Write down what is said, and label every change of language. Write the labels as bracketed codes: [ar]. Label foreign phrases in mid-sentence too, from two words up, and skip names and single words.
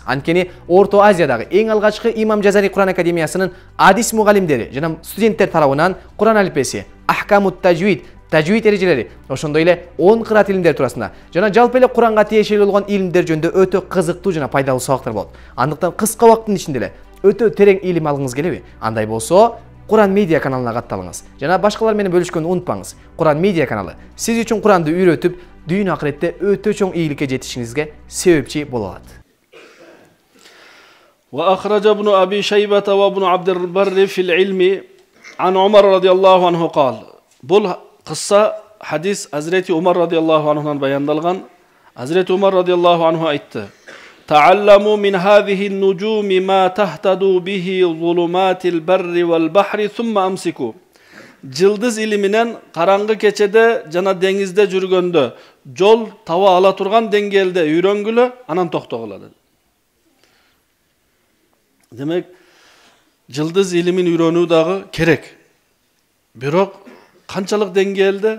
[ky] Анткени Орто Азиядагы эң алгачкы Имам Жазари Куран академиясынын адис мугалимдери жана студенттер тарабынан Куран алифбеси, ахкамут тажвид, тажвид эрежелери, ошондой эле 10 кырат илимдер туурасында жана жалпы эле Куранга тиешелүү болгон илимдер жөнүндө өтө кызыктуу жана пайдалуу сабактар болот. Андыктан кыска убакыттын ичинде эле өтө терең илим алгыңыз келеби? Андай болсо, Куран Медиа каналына катталыңыз. Жана башкалар менен бөлүшкөнү унутпаңыз. Куран Медиа каналы сиз үчүн Куранды үйрөтүп, дүйнө акыретте өтө чоң ийгиликке жетишиңизге себепчи боло алат. [ar] وأخرج ابن أبي شيبة وابن عبد البر في العلم عن عمر رضي الله عنه قال. [ky] Бул кыйсса хадис Хазрети Умар [ar] رضي الله عنه'dan [ky] дан баяндалган. [ar] Hazreti Umar رضي الله عنه aytdı. تعلموا من هذه النجوم ما تهتدوا به ظلمات البر والبحر ثم امسكوا. [ky] Жылдыз илиминен караңгы кечеде жана деңизде жүргөндө жол таба ала турган деңгээлде үйрөнгүлө, анан токтогула dedi. Демек, жылдыз илимин үйрөнүү дагы керек. Бирок канчалык деңгээлде?